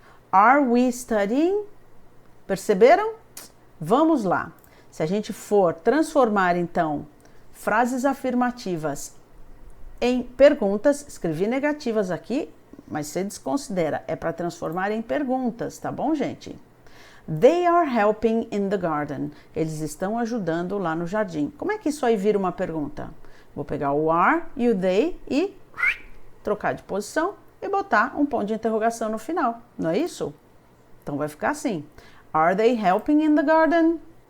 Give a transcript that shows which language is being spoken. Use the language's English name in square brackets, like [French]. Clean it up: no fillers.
[English] Are we studying? [Portuguese] Perceberam? Vamos lá. Se a gente for transformar, então, frases afirmativas em perguntas, escrevi negativas aqui, mas você desconsidera, é para transformar em perguntas, tá bom, gente? [English] They are helping in the garden. [Portuguese] Eles estão ajudando lá no jardim. Como é que isso aí vira uma pergunta? Vou pegar o are e o they e trocar de posição e botar um ponto de interrogação no final, não é isso? Então vai ficar assim. [English] Are they helping in the garden?